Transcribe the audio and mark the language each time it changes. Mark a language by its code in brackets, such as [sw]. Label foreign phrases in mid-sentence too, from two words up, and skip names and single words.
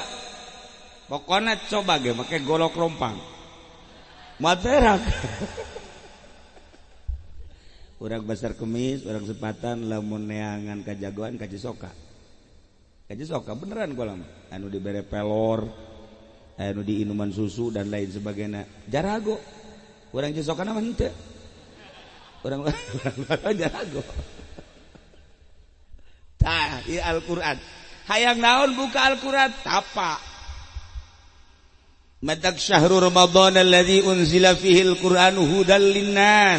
[su] Pokoknya coba ge make golok rompang. Materak. Urang basar kemis, urang sepatan lamun neangan kajagoan ka Cisoka. Ka Cisoka beneran gua lama. Anu dibere pelor, anu di inuman susu [id] dan lain sebagainya. [su] Jarago. Urang Cisoka na mah henteu. Urang jarago. Tah, ieu Al-Qur'an. Hayang naon buka Al-Qur'an tapa. Matak [ar] شهر رمضان الذي أنزل فيه القرآن هدى للناس.